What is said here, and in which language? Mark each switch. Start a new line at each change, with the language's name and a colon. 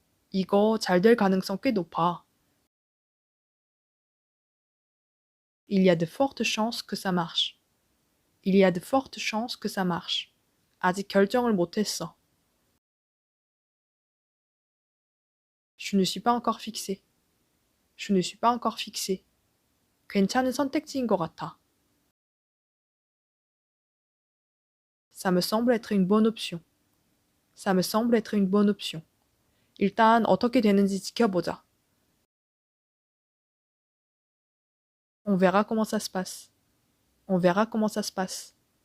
Korean: 이거 잘 될 가능성 꽤 높아.
French: Il y a de fortes chances que ça marche. Il y a de fortes chances que ça marche.
Korean: 아직 결정을 못했어.
French: Je ne suis pas encore fixé. Je ne suis pas encore fixé.
Korean: 괜찮은 선택지인 것 같아.
French: Ça me semble être une bonne option. Ça me semble être une bonne option.
Korean: 일단 어떻게 되는지 지켜보자.
French: On verra comment ça se passe. On verra comment ça se passe.